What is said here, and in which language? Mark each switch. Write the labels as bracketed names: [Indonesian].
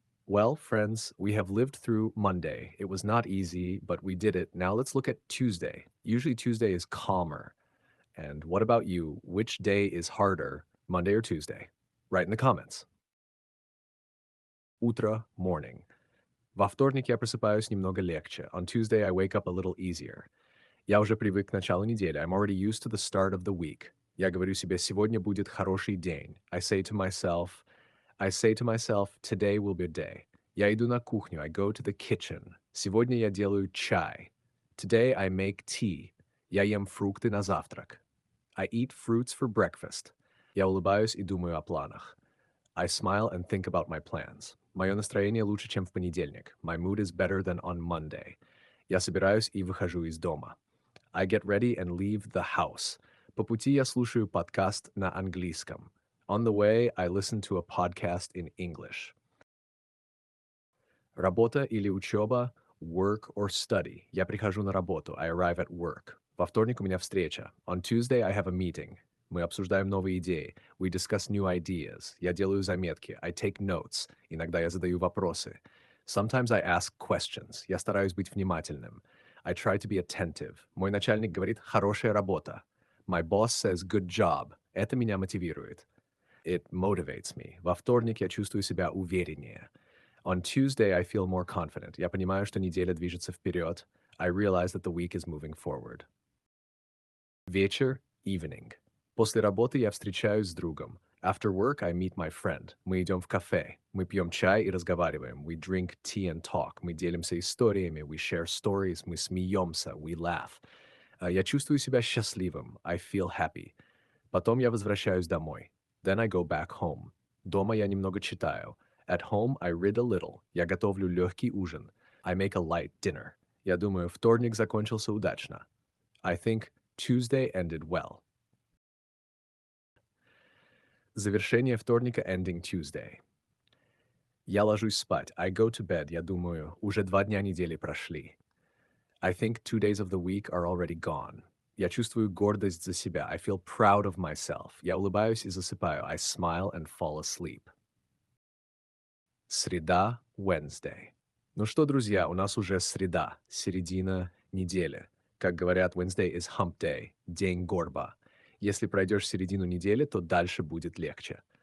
[English] Well, friends, we have lived through Monday. It was not easy, but we did it. Now let's look at Tuesday. Usually Tuesday is calmer. And what about you? Which day is harder, Monday or Tuesday? Write in the comments. [Russian] Утро, morning. Во вторник я просыпаюсь немного легче. [English] On Tuesday, I wake up a little easier. [Russian] Я уже привык к началу недели. [English] I'm already used to the start of the week. [Russian] Я говорю себе, сегодня будет хороший день. [English] I say to myself, today will be a day. [Russian] Я иду на кухню. [English] I go to the kitchen. [Russian] Сегодня я делаю чай. [English] Today I make tea. [Russian] Я ем фрукты на завтрак. [English] I eat fruits for breakfast. [Russian] Я улыбаюсь и думаю о планах. [English] I smile and think about my plans. [Russian] Мое настроение лучше, чем в понедельник. [English] My mood is better than on Monday. [Russian] Я собираюсь и выхожу из дома. [English] I get ready and leave the house. [Russian] По пути я слушаю подкаст на английском. [English] On the way, I listen to a podcast in English. [Russian] Работа или учеба, [English] work or study. [Russian] Я прихожу на работу. [English] I arrive at work. [Russian] Во вторник у меня встреча. [English] On Tuesday, I have a meeting. [Russian] Мы обсуждаем новые идеи. [English] We discuss new ideas. [Russian] Я делаю заметки. [English] I take notes. [Russian] Иногда я задаю вопросы. [English] Sometimes I ask questions. [Russian] Я стараюсь быть внимательным. [English] I try to be attentive. [Russian] Мой начальник говорит «хорошая работа». [English] My boss says «good job». [Russian] Это меня мотивирует. [English] It motivates me. [Russian] Во вторник я чувствую себя увереннее. [English] On Tuesday, I feel more confident. [Russian] Я понимаю, что неделя движется вперед. [English] I realize that the week is moving forward. [Russian] Вечер, evening. После работы я встречаюсь с другом. [English] After work, I meet my friend. [Russian] Мы идем в кафе. Мы пьем чай и разговариваем. [English] We drink tea and talk. [Russian] Мы делимся историями. [English] We share stories. [Russian] Мы смеемся. [English] We laugh. [Russian] Я чувствую себя счастливым. [English] I feel happy. [Russian] Потом я возвращаюсь домой. [English] Then I go back home. [Russian] Дома я немного читаю. [English] At home, I read a little. [Russian] Я готовлю легкий ужин. [English] I make a light dinner. [Russian] Я думаю, вторник закончился удачно. [English] I think Tuesday ended well. [Russian] Завершение вторника, [English] ending Tuesday. [Russian] Я ложусь спать. [English] I go to bed. [Russian] Я думаю, уже 2 дня недели прошли. [English] I think 2 days of the week are already gone. [Russian] Я чувствую гордость за себя. [English] I feel proud of myself. [Russian] Я улыбаюсь и засыпаю. [English] I smile and fall asleep. [Russian] Среда, Wednesday. Ну что, друзья, у нас уже среда, середина недели. Как говорят, [English] Wednesday is hump day, [Russian] день горба. Если пройдешь середину недели, то дальше будет легче.